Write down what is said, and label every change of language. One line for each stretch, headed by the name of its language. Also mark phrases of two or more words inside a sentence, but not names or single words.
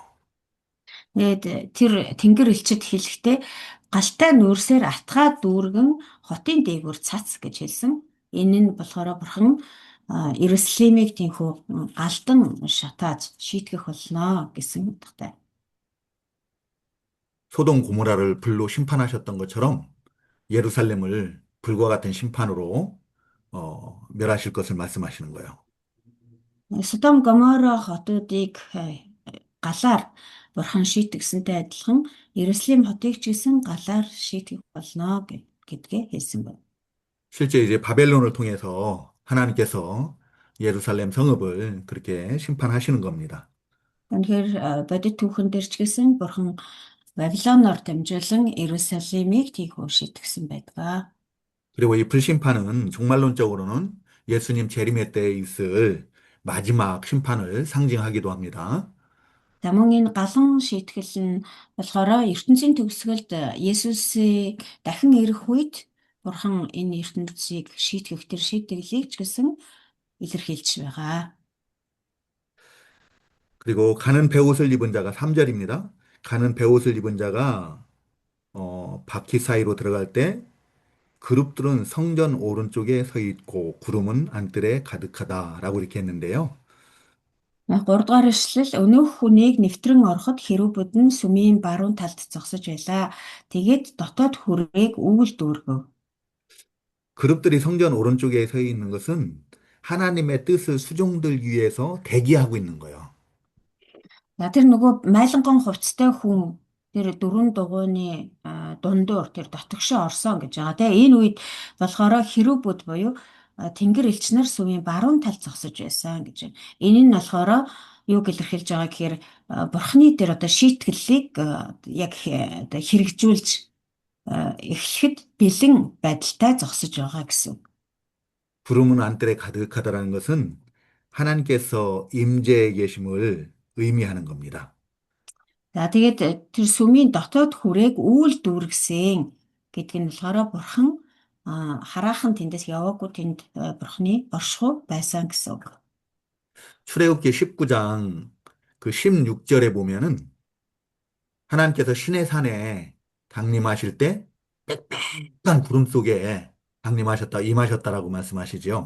Mongolian: Тэгээд тэр тэнгэр элчид хэлэхдээ галтай нүүрсээр атгаад дүүргэн хотын дээгүүр цац гэж хэлсэн. Энэ нь болохоор бурхан Иерусалимыг тийхүү галдан шатааж шийтгэх болно гэсэн утгатай.
Korean: 소돔 고모라를 불로 심판하셨던 것처럼 예루살렘을 불과 같은 심판으로 멸하실 것을 말씀하시는 거예요.
Mongolian: Содом Гомора хотуудыг галаар бурхан шийтгсэнтэй адилхан Иерусалим хотыг ч гэсэн галаар шийтгэх болно гэдгээ хэлсэн байна.
Korean: 실제 이제 바벨론을 통해서 하나님께서 예루살렘 성읍을 그렇게 심판하시는 겁니다.
Mongolian: Тэгэхээр бодит түүхэн дээр ч гэсэн бурхан Вавилоноор дамжуулан Иерусалимыг тийхүү шийтгсэн байдаг.
Korean: 그리고 이 불심판은 종말론적으로는 예수님 재림의 때에 있을 마지막 심판을 상징하기도 합니다.
Mongolian: За мөн энэ галан шийтгэл нь болохоор ертөнцийн төгсгөлд Есүсийг дахин ирэх үед бурхан энэ ертөнцийг шийтгэх тэр шийтгэлийг ч гэсэн илэрхийлж байгаа.
Korean: 그리고 가는 베옷을 입은 자가 3절입니다. 가는 베옷을 입은 자가 바퀴 사이로 들어갈 때 그룹들은 성전 오른쪽에 서 있고 구름은 안뜰에 가득하다라고 이렇게 했는데요.
Mongolian: 3 дугаар эшлэл өнөөх хүнийг нэвтрэн ороход хэрүүбүүд нь сүмийн баруун талд зогсож байлаа. Тэгээд дотоод хүрээг үүл дүүргэв.
Korean: 그룹들이 성전 오른쪽에 서 있는 것은 하나님의 뜻을 수종들기 위해서 대기하고 있는 거예요.
Mongolian: За тэр нөгөө майлангон хувцастай хүн тэр дөрвөн дугуйны дундуур тэр дотгошоо орсон гэж байгаа. Тэгээ энэ үед болохоор хэрүүбүүд буюу тэнгэр элчнэр сүмийн баруун талд зогсож байсан гэж байна. Энэ нь болохоор юу илэрхийлж байгаа гэхээр бурхны тэр одоо шийтгэлийг яг одоо хэрэгжүүлж эхлэхэд бэлэн байдалтай зогсож байгаа гэсэн.
Korean: 구름은 안뜰에 가득하다라는 것은 하나님께서 임재해 계심을 의미하는 겁니다.
Mongolian: За тэгээд тэр сүмийн дотоод хүрээг үүл дүүргэсэн гэдэг нь болохоор бурхан хараахан тэндээс яваагүй тэнд бурханы оршихуй байсан гэсэн үг.
Korean: 출애굽기 19장 그 16절에 보면은 하나님께서 신의 산에 강림하실 때 빽빽한 구름 속에 강림하셨다, 임하셨다라고 말씀하시죠.